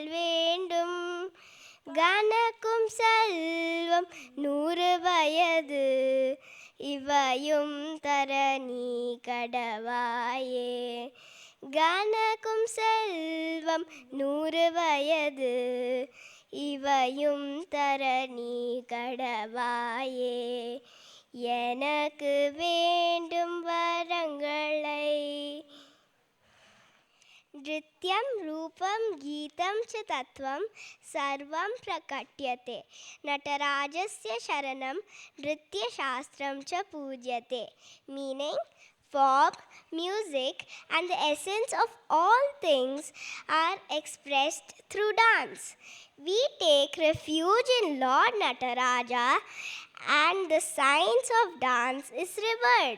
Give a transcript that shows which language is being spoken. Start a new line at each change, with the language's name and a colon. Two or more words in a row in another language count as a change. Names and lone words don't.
Tamil: வேண்டும் கணக்கும் செல்வம் 100 வயது இவையும் தர நீ கடவாயே கணக்கும் செல்வம் 100 வயது இவையும் தர நீ கடவாயே எனக்கு வேண்டும் வரங்களை
Sanskrit: नृत्यं रूपं गीतं च तत्त्वं सर्वं प्रकट्यते नटराजस्य शरणं नृत्यशास्त्रं च पूज्यते
English: meaning form, music and the essence of all things are expressed through dance. We take refuge in Lord Nataraja and the science of dance is revered.